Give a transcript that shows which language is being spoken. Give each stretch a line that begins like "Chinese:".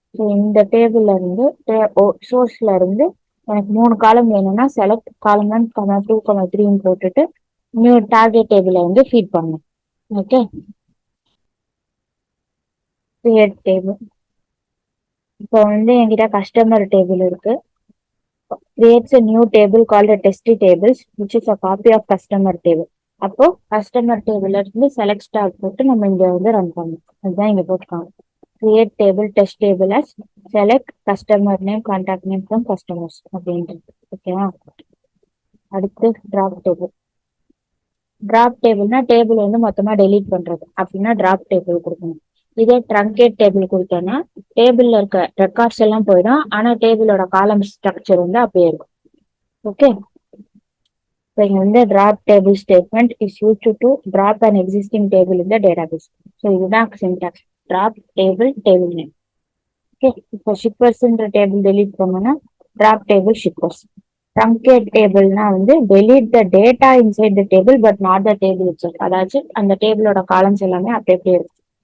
Tamil: So இந்த டேபிள்ல இருந்து சோர்ஸ்ல இருந்து எனக்கு 3 காலம் வேணும்னா செலக்ட் காலம் 1, 2, 3ன்னு போட்டுட்டு நியூ டார்கெட் டேபிளை வந்து ஃபீட் பண்ணணும். Okay, create table. இப்போ வந்து என்கிட்ட கஸ்டமர் டேபிள் இருக்கு.
English: creates a new table called a test tables which is a copy of customer table.
Tamil: அப்போ கஸ்டமர் டேபிள்ல இருந்து செலக்ட் ஸ்டார் போட்டு நம்ம இங்க வந்து ரன் பண்ணணும். அதுதான் இங்க போட்டுருக்காங்க. Create table test table as select customer name contact name from customers அப்படின்றது. ஓகேவா? அடுத்து டிராப் டேபிள். டிராப் டேபிள்னா டேபிள் வந்து மொத்தமா டெலீட் பண்றது அப்படின்னா டிராப் டேபிள் கொடுக்கணும். இதே ட்ரங்கேட் டேபிள் கொடுத்தோம்னா டேபிள்ல இருக்க ரெக்கார்ட்ஸ் எல்லாம் போயிடும், ஆனா டேபிளோட காலம் ஸ்ட்ரக்சர் வந்து அப்படியே இருக்கும்.
English: okay, so
Tamil: இங்க வந்து
English: drop table statement is used to drop an existing table in the database. So
Tamil: இதுதான்
English: syntax. drop table table name. Okay,
Tamil: இப்போ
English: shippers
Tamil: ன்ற
English: table delete
Tamil: பண்ணோம்னா
English: drop table shippers. truncate tableனா
Tamil: வந்து
English: delete the data inside the table but not the table itself.
Tamil: அதாச்சும் அந்த டேபிளோட columns எல்லாமே அப்படியே இருக்கு.